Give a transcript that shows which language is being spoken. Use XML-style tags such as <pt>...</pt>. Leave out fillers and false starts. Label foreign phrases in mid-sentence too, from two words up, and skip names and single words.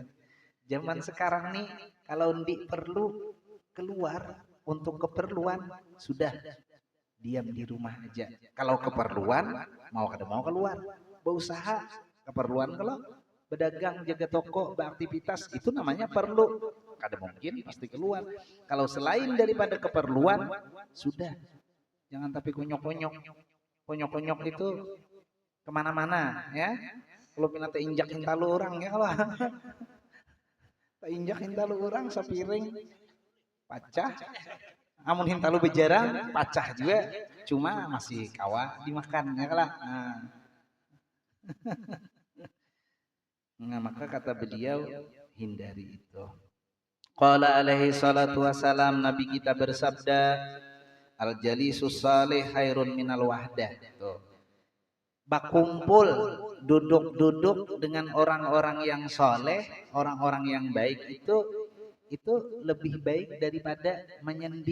<id>Zaman sekarang nih kalau ndik perlu keluar untuk keperluan sudah diam di rumah aja. Kalau keperluan mau kada mau keluar, berusaha keperluan kalau berdagang jaga toko beraktivitas itu namanya perlu.</id> <bjn>Kada mungkin pasti keluar.</bjn> <id>Kalau selain daripada keperluan sudah jangan tapi konyok-konyok. Konyok-konyok itu kemana-mana ya.</id> <bjn>Kalau pindah injak hintalu orang ya kalau injak hintalu orang sepiring pacah. Amun hintalu bejarang pacah juga.</bjn> <id>Cuma masih kawa dimakan ya kalau. Nah, maka kata beliau hindari itu.</id> <ar>قال عليه الصلاة والسلام</ar> <id>Nabi kita bersabda</id> <ar>الجليس الصالح خير من الوحدة. Tuh.</ar> <id>Bakumpul, duduk-duduk dengan orang-orang yang soleh, orang-orang yang baik itu lebih baik daripada menyendiri.</id>